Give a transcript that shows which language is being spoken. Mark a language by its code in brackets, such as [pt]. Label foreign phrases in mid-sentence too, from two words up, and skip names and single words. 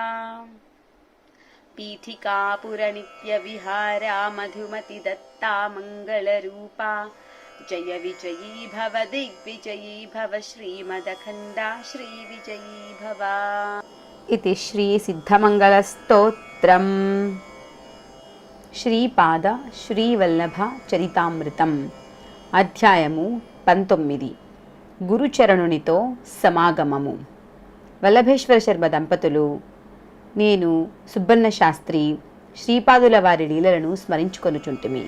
[sa] पीठिकापुर नित्य विहारा मधुमति दत्ता मंगलरूपा। जय विजयी भव दिग्विजयी भव श्रीमदखण्डा श्रीविजयी भव। इति श्री सिद्धमंगलस्तोत्रम् [te] శ్రీపాద శ్రీవల్లభ చరితామృతం అధ్యాయము 19 గురుచరణునితో సమాగమము. వల్లభేశ్వర శర్మ దంపతులు నేను సుబ్బన్న శాస్త్రి శ్రీపాదుల వారి లీలలను స్మరించుకొనుచుంటిమి.